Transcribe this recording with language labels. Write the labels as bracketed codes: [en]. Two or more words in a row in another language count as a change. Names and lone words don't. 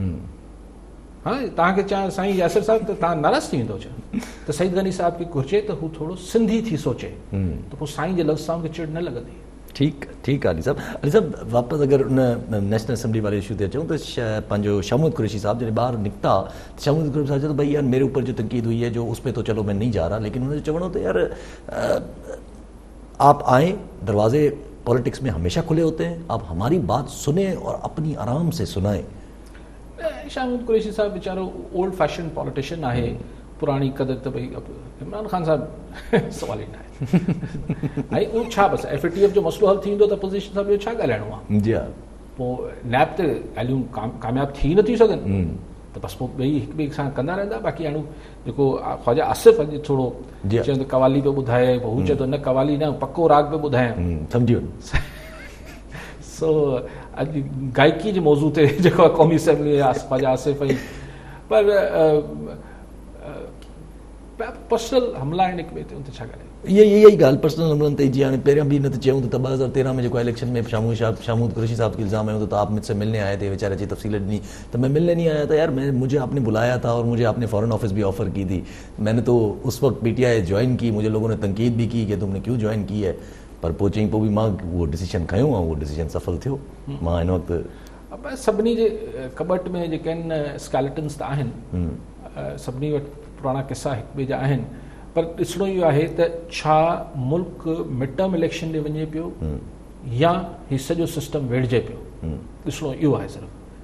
[sd] हा, तव्हांखे चवां साईं यासिर साहब त तव्हां नाराज़ थी वेंदो छा? त सईद गनी साहब खे घुरिजे त हू थोरो सिंधी थी सोचे, त पोइ साईं जे लफ़्ज़ सां उनखे चिड़ न लॻंदी। ठीकु आहे अली साहब। वापसि अगरि उन नेशनल असेंबली वारे इशू ते अचूं त पंहिंजो शामूद कुरैशी साहब जॾहिं ॿाहिरि निकिता, शामूद कुरैशी साहब चयो त भई [ur] یار میرے اوپر جو تنقید ہوئی ہے جو اس پہ تو چلو میں نہیں جا رہا، لیکن انہوں نے چونو تو یار آپ آئے، دروازے پولیٹکس میں ہمیشہ کھلے ہوتے ہیں، آپ ہماری بات سنے اور اپنی آرام سے سنائیں. [sd] शामूद कुरैशी साहब वीचारो [en] old fashion politician [sd] आहे, पुराणी कदर त भई इमरान ख़ान साहब सवाल ई न आहे। ऐं उहो छा बसि FATF जो मसइलो हल थींदो त अपोज़िशन सां ॿियो छा ॻाल्हाइणो आहे? जी हा, पोइ नैब ते ॻाल्हियूं कामयाबु थी नथियूं सघनि त बसि पोइ ॿई हिक ॿिए सां कंदा रहंदा। बाक़ी हाणे जेको ख़्वाजा आसिफ़ अॼु थोरो चवंदो त कवाली पियो ॿुधाए, पोइ हू चए थो न कवाली न पको राग पियो ॿुधायां, सम्झी वञो। सो अॼु गायकी जे मौज़ू ते जेको आहे क़ौमी असेंबली ख़्वाजा आसिफ़ ऐं पर पर्सनल हमला आहिनि हिक ॿिए ते, उन ते छा ॻाल्हाए? इहा ई ॻाल्हि पर्सनल हमलनि ते जीअं हाणे पहिरियां बि न त चयूं त [ur] 2013 میں جیکو الیکشن میں شامود قریشی صاحب کے الزام آیا تو آپ مجھ سے ملنے آئے تھے، بیچارے اچھی تفصیلیں دی، تو میں ملنے نہیں آیا تھا یار، مجھے آپ نے بلایا تھا اور مجھے آپ نے فارن آفس بھی آفر کی تھی، میں نے تو اس وقت PTI جوائن کی، مجھے لوگوں نے تنقید بھی کی کہ تم نے کیوں جوائن کی ہے, [sd] पर पोइ चई पोइ बि मां उहो डिसीजन खयो ऐं उहो डिसीजन सफल थियो। मां हिन वक़्तु सभिनी जे कबट में जेके आहिनि स्केलेटन्स त आहिनि, सभिनी वटि पुराणा किसा हिक ॿिए जा आहिनि, पर ॾिसणो इहो आहे त छा मुल्क [en] mid term election [sd] ॾे वञे पियो या हीउ सॼो सिस्टम वेड़िजे पियो, ॾिसणो इहो आहे सिर्फ़ु।